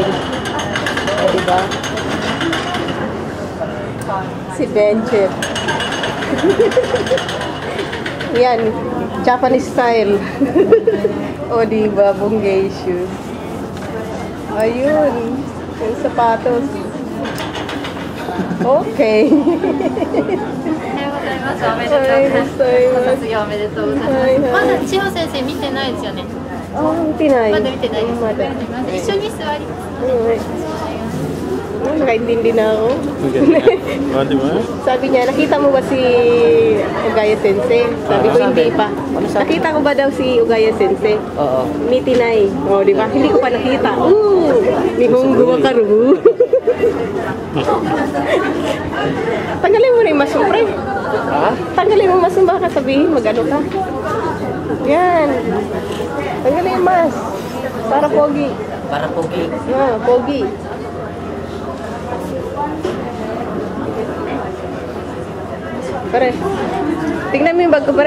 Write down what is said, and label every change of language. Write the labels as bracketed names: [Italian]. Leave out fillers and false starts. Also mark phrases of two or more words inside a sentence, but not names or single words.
[Filipino] O, diba? Si Benchir. [English] Yan, Japanese style. [Filipino] O, diba? Bonggay shoes. Ayun. Yung sapatos. Okay. [Japanese] おはようございます。おめでとうございます。卒業おめでとうございます。はいはいまだ千代先生見てないですよね。 [Filipino] Tinay. [Japanese] まだ見てないです。 [Filipino] Mada. [Japanese] 一緒に座ります。 [Filipino] Nakaintindi na ako. Oh, di ba? Sabi niya, nakita mo ba si Ugaya Sensei? Sabi ko, hindi pa. Nakita ko ba daw si Ugaya Sensei? Oo. Ni Tinay. O, di ba? Hindi ko pa nakita. [Japanese] 日本語分かる. [Filipino] Tanggalin mo na yung masum, pre. Ha? Tanggalin mo masum, baka sabihin, mag-ano ka. Yan. Tanggalin yung mas. Para pogi. Para pogi. Pogi. Pare, tignan mo yung bag ko, pare.